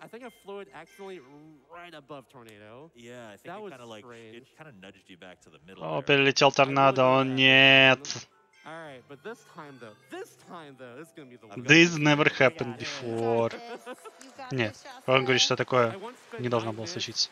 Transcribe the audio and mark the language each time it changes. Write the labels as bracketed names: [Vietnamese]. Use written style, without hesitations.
[English] I think I flew it accidentally right above tornado. Yeah, I think that it was kind of like strange. it kind of nudged you back to the middle. [Russian] О, перелетел торнадо, о нет. [English] All right, but this time though, this is gonna be the one. This never happened before. [Russian] Нет, он говорит, что такое не должно было случиться.